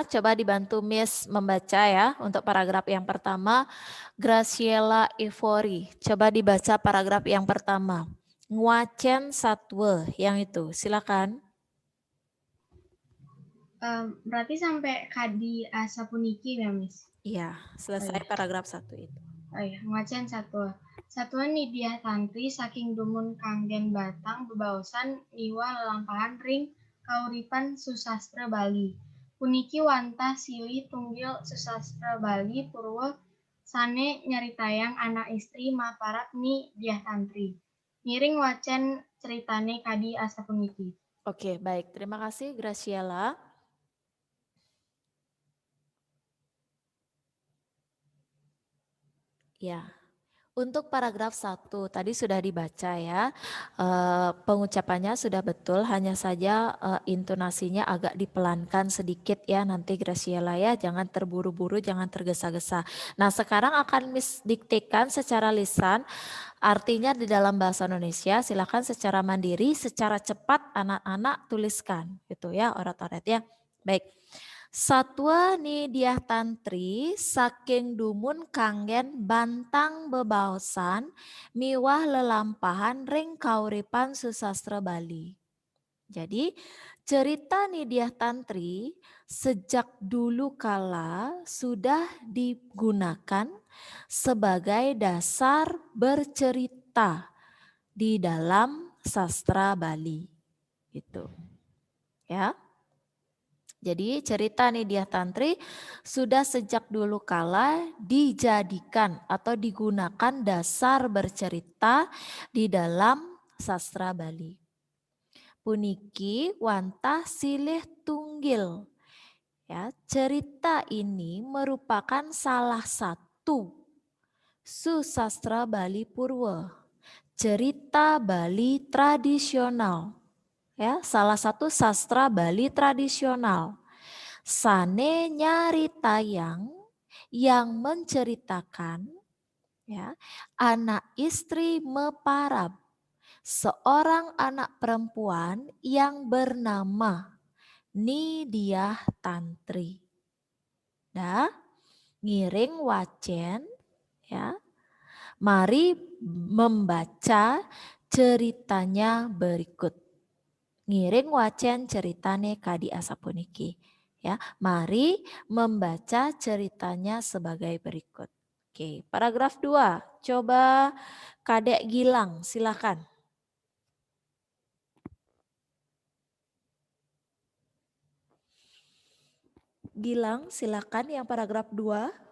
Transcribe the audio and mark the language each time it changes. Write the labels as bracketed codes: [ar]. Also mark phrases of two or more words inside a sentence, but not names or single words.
[id] Coba dibantu Miss membaca ya. Untuk paragraf yang pertama, Graciela Ivory. Coba dibaca paragraf yang pertama. [ban] Nguacen satwa, [id] yang itu. Silakan. Berarti sampai [ban] kadi asa puniki [id] ya, Miss? Iya, selesai paragraf 1 itu. Oh iya, [ban] ngacen satwa. Satwa nidiah tantri saking dumun kanggen batang bebaosan niwa lelampahan ring kauripan susastra Bali. Puniki wantah silih tunggil susastra Bali purwa sane nyaritayang anak istri maparat ni diah tantri. Ngiring wacen ceritane kadi asa puniki. [id] Oke, baik. Terima kasih Graciela. Ya, untuk paragraf 1 tadi sudah dibaca ya, pengucapannya sudah betul, hanya saja intonasinya agak dipelankan sedikit ya nanti Graciela ya, jangan terburu-buru, jangan tergesa-gesa. Nah sekarang akan Miss diktekan secara lisan, artinya di dalam bahasa Indonesia, silakan secara mandiri, secara cepat anak-anak tuliskan gitu ya, orat-orat ya. Baik. [ban] Satwa nidiah tantri saking dumun kanggen bantang bebaosan miwah lelampahan ring kauripan susastra Bali. [id] Jadi cerita nidiah tantri sejak dulu kala sudah digunakan sebagai dasar bercerita di dalam sastra Bali. Gitu. Ya. Jadi cerita Nidiah Tantri sudah sejak dulu kala dijadikan atau digunakan dasar bercerita di dalam sastra Bali. [ban] Puniki wantah silih tunggil. [id] Ya, cerita ini merupakan salah satu susastra Bali Purwa. Cerita Bali tradisional. Ya, salah satu sastra Bali tradisional. [ban] Sane nyaritayang [id] yang menceritakan ya, [ban] anak istri meparab, [id] seorang anak perempuan yang bernama Nidiah Tantri. [ban] Dah, ngiring wacen ya. [id] Mari membaca ceritanya berikut. [ban] Ngiring wacen ceritane kadi asapuniki. [id] Ya, mari membaca ceritanya sebagai berikut. Oke, paragraf 2. Coba Kadek Gilang, silakan. Gilang, silakan yang paragraf 2.